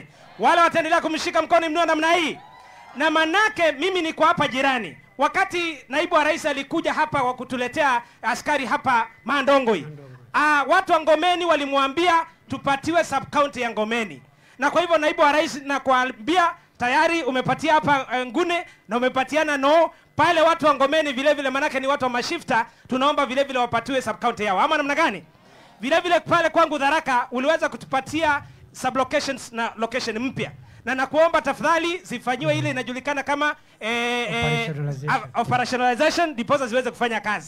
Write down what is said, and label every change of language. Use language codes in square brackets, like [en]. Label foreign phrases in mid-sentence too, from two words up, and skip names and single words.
[sw] Wale wataendelea kumshika mkono mnao namna hii. Na manake mimi niko hapa jirani. Wakati naibu wa rais alikuja hapa wa kutuletea askari hapa Mandongoi, watu wa Ngomeni walimwambia tupatiwe [en] sub county [sw] ya Ngomeni. Na kwa hivyo naibu wa rais na kuambia tayari umepatia hapa Ngune na umepatiana no pale watu wa Ngomeni vile vile, manake ni watu wa mashifta, tunaomba vile vile wapatiwe [en] sub county [sw] yao. Ama namna gani? Vile vile pale kwangu Tharaka uliweza kutupatia [en] sub locations [sw] na location mpya. Na nakuomba tafadhali zifanywe ile inajulikana kama operationalization ndipo ziweze kufanya kazi.